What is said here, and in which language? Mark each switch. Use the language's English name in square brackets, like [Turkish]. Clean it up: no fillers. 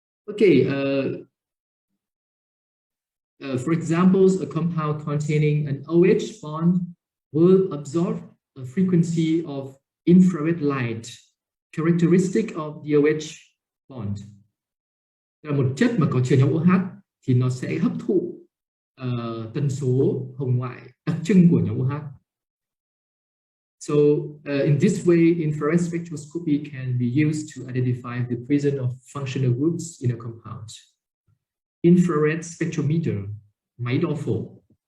[English] Okay. For example, a compound containing an OH bond will absorb a frequency of infrared light characteristic of the OH bond. [Vietnamese] Là một chất mà có chứa nhóm OH thì nó sẽ hấp thụ tần số hồng ngoại đặc trưng của nhóm OH. [English] So in this way, infrared spectroscopy can be used to identify the presence of functional groups in a compound. Infrared spectrometer, [Vietnamese] máy đo phổ.